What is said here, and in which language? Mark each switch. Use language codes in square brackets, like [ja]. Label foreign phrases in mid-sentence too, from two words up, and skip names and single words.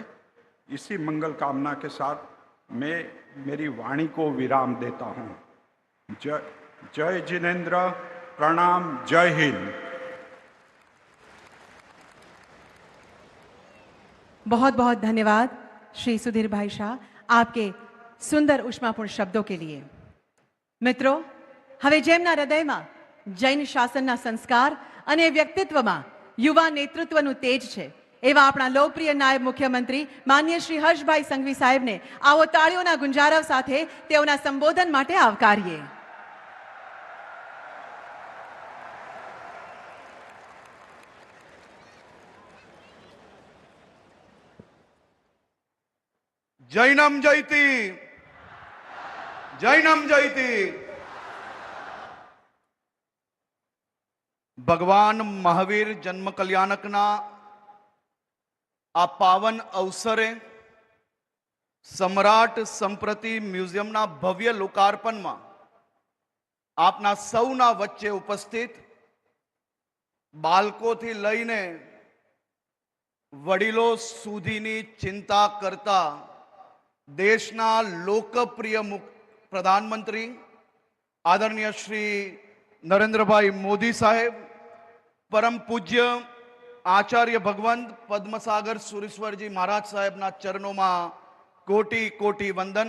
[hi] इसी मंगल कामना के साथ मैं मेरी वाणी को विराम देता हूँ। जय जिनेन्द्र, प्रणाम, जय हिंद। बहुत बहुत धन्यवाद श्री सुधीर भाई शाह, आपके सुंदर उष्मापूर्ण शब्दों के लिए। [gu] મિત્રો, હવે જેમના હૃદયમાં જૈન શાસનના સંસ્કાર અને વ્યક્તિત્વમાં યુવા નેતૃત્વનું તેજ છે, એવા આપણા લોકપ્રિય નાયબ મુખ્યમંત્રી માનનીય શ્રી હર્ષભાઈ સંઘવી સાહેબને આવો તાળીઓના ગુંજારવ સાથે તેઓના સંબોધન માટે આવકારીએ। [sa] जैनम जयति, जैनम जयति। [gu] ભગવાન મહાવીર જન્મ કલ્યાણકના આ પાવન અવસરે સમ્રાટ સંપ્રતિ મ્યુઝિયમના ભવ્ય લોકાર્પણમાં આપના સૌના વચ્ચે ઉપસ્થિત બાળકોથી લઈને વડીલો સુધીની ચિંતા કરતા દેશના લોકપ્રિય પ્રધાનમંત્રી આદરણીય શ્રી નરેન્દ્રભાઈ મોદી સાહેબ, પરમ પૂજ્ય આચાર્ય ભગવંત પદ્મસાગર સુરેશ્વરજી મહારાજ સાહેબના ચરણોમાં કોટી કોટી વંદન.